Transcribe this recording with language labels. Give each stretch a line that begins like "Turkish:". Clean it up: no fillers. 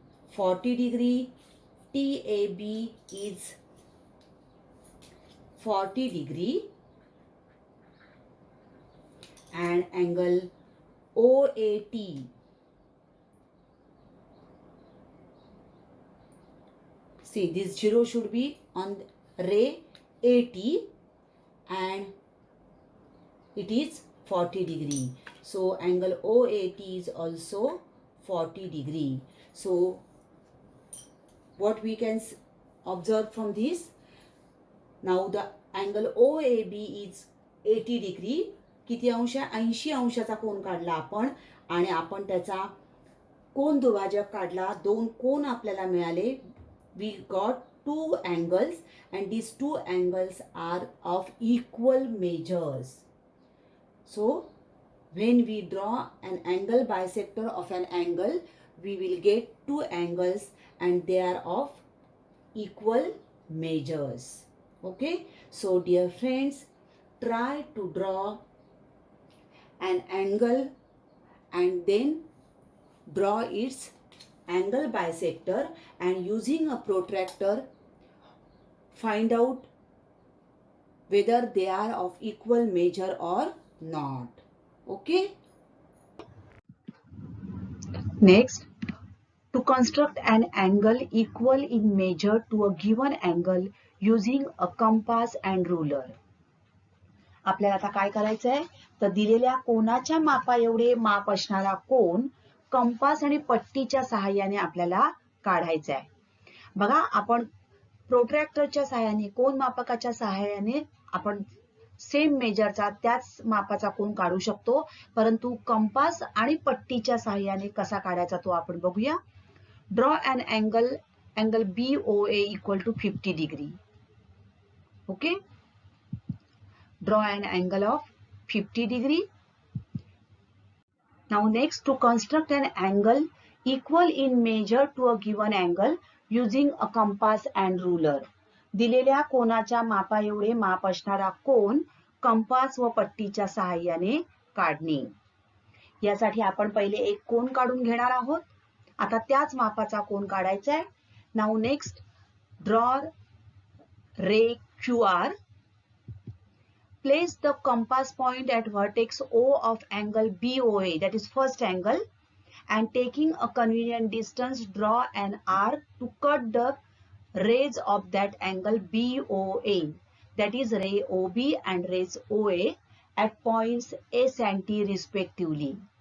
English: 40 degree. TAB is 40 degree and angle OAT see this 0 should be on ray AT and it is 40 degree. So angle OAT is also 40 degree. So what we can observe from this, now the angle OAB is 80 degree.
Marathi: किती अंश? 80 अंशाचा कोन काढला आपण आणि आपण त्याचा कोन दुभाजक काढला. दोन कोन आपल्याला मिळाले.
English: We got two angles and these two angles are of equal measures. So when we draw an angle bisector of an angle, we will get two angles and they are of equal measures. Okay. So dear friends, try to draw an angle and then draw its angle bisector and using a protractor find out whether they are of equal measure or not. Okay. Next, to construct an angle equal in measure to a given angle using a compass and ruler.
Marathi: आपल्याला आता काय करायचं आहे, तर दिलेल्या कोनाच्या मापा एवढे माप असणारा कोन कंपास आणि पट्टीच्या सहाय्याने आपल्याला काढायचा आहे. बघा, आपण प्रोट्रॅक्टरच्या सहाय्याने, कोन मापकाच्या सहाय्याने आपण सेम मेजरचा त्याच मापाचा कोन काढू शकतो, परंतु कंपास आणि पट्टीच्या सहाय्याने कसा काढायचा तो आपण बघूया.
English: Draw an angle BOA equal to 50 degree. Okay. Draw an angle of 50 degree. Now next, to construct an angle equal in measure to a given angle using a compass and ruler.
Marathi: दिलेल्या कोनाच्या मापा एवढे माप असणारा कोन compass व पट्टीच्या सहाय्याने काढणे. यासाठी आपण पहिले एक कोन काढून घेणार आहोत. आता त्याच मापाचा कोन काढायचा आहे.
English: Now next, draw ray QR. Place the compass point at vertex O of angle BOA, that is first angle, and taking a convenient distance, draw an arc to cut the rays of that angle BOA, that is ray OB and rays OA, at points S and T respectively.